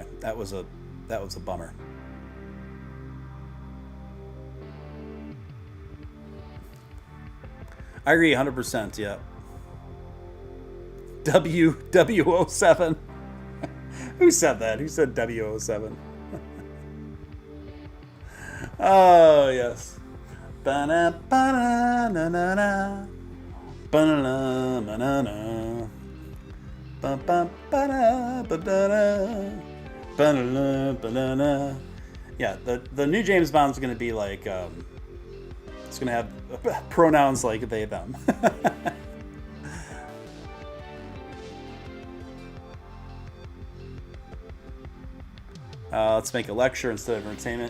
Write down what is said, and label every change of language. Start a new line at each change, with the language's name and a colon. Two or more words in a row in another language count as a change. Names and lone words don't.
English: That was a bummer. I agree 100%, yeah. W07. Who said that? Who said W07? Oh, yes. Ba-na-ba-na-na-na-na. Ba-na-na-na-na-na. Ba-ba-ba-da-ba-da-da. Ba-na-na-ba-na-na. Yeah, the new James Bond's going to be like, it's going to have pronouns like they, them. Let's make a lecture instead of entertainment.